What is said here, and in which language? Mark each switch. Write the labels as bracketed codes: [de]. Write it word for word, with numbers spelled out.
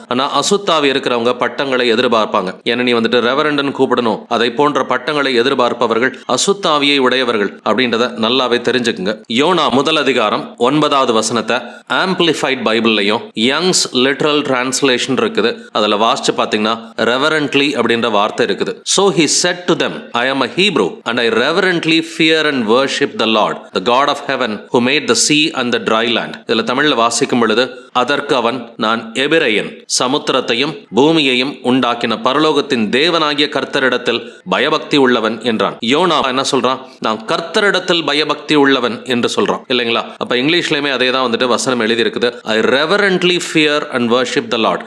[ta] ஆனா அசுத்தாவி இருக்கிறவங்க பட்டங்களை எதிர்பார்ப்பாங்க, என்ன நீ வந்துட்டு ரெவரண்டன் கூப்பிடணும். அதை போன்ற பட்டங்களை எதிர்பார்ப்பவர்கள் அசுத்தாவியை உடையவர்கள் அப்படின்றத நல்லாவே தெரிஞ்சுக்குங்க. யோனா முதல் அதிகாரம் ஒன்பதாவது வசனத்தை ஆம்பிளிஃபைட் பைபிள்லையும் யங்ஸ் லிட்டரல் டிரான்ஸ்லேஷன் இருக்குது, அதில் வாசிச்சு பார்த்தீங்கன்னா ரெவரண்ட்லி அப்படின்ற வார்த்தை இருக்குது. [en] So he said to them, I am a Hebrew and I reverently fear and worship the Lord, the God of heaven who made the sea and the dry land. [ta] இதில் தமிழில் வாசிக்கும் பொழுது, அதற்கு அவன், நான் எபிரேயன், சமுத்திரத்தையும் பூமியையும் உண்டாக்கின பரலோகத்தின் தேவனாகிய கர்த்தரிடத்தில் பயபக்தி உள்ளவன் என்றான். யோனா என்ன சொல்றான்? நான் கர்த்தரிடத்தில் பயபக்தி உள்ளவன் என்று சொல்றான் இல்லைங்களா. அப்ப இங்கிலீஷ்லயுமே அதே தான் வந்துட்டு வசனம் எழுதி இருக்குது, [en] I reverently fear and worship the Lord.